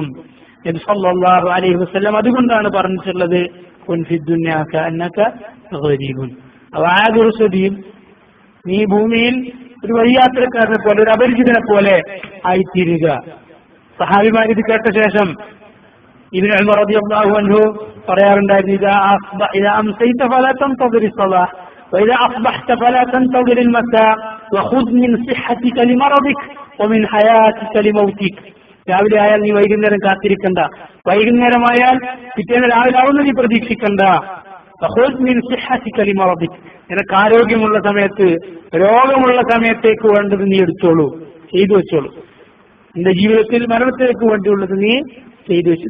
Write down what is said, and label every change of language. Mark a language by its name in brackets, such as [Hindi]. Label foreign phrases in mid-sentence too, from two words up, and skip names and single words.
[Malayalam] നബി [Arabic] صلى الله عليه وسلم [Malayalam] അതുകൊണ്ടാണ് പറഞ്ഞിട്ടുള്ളത്, [Arabic] كن في الدنيا كأنك غريب. [Malayalam] നീ ഭൂമിയിൽ ഒരു വഴിയാത്രക്കാരനെ പോലെ, ഒരു അപരിചിതനെ പോലെ ആയിത്തീരുക. സഹാബിമാർ ഇത് കേട്ട ശേഷം ഇബ്നു ഉമർ [Arabic] رضي الله عنه പറയാറുണ്ടായിരുന്നു, إذا أمسيت فلا تنتظر الصباح وإذا أصبحت فلا تنتظر المساء وخذ من صحتك لمرضك ومن حياتك لموتك. [Malayalam] രാവിലെ ആയാൽ നീ വൈകുന്നേരം കാത്തിരിക്കണ്ട, വൈകുന്നേരമായാൽ പിറ്റേന്ന് രാവിലെ ആവുന്ന നീ പ്രതീക്ഷിക്കണ്ട. നിനക്ക് ആരോഗ്യമുള്ള സമയത്ത്, രോഗമുള്ള സമയത്തേക്ക് വേണ്ടത് നീ എടുത്തോളൂ, ചെയ്തു വെച്ചോളൂ. നിന്റെ ജീവിതത്തിൽ മരണത്തിലേക്ക് വേണ്ടിയുള്ളത് നീ ചെയ്തു വെച്ചു.